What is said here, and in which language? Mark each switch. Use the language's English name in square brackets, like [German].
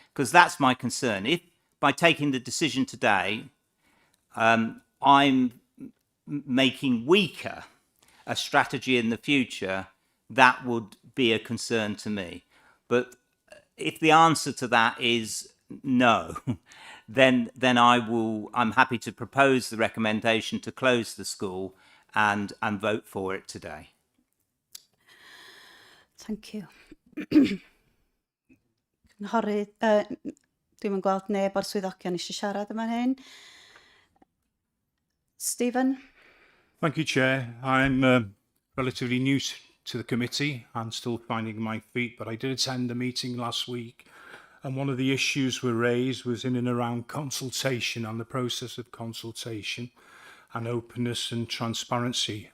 [English] Because that's my concern. If by taking the decision today, I'm making weaker a strategy in the future, that would be a concern to me. But if the answer to that is no, then I'm happy to propose the recommendation to close the school and vote for it today. Thank you. [Welsh] Cynghorydd, dwi'm yn gweld neb o'r swyddogion eisiau siarad yma hyn. [English] Stephen? Thank you, Chair. I'm relatively new to the committee and still finding my feet, but I did attend a meeting last week, and one of the issues were raised was in and around consultation and the process of consultation and openness and transparency.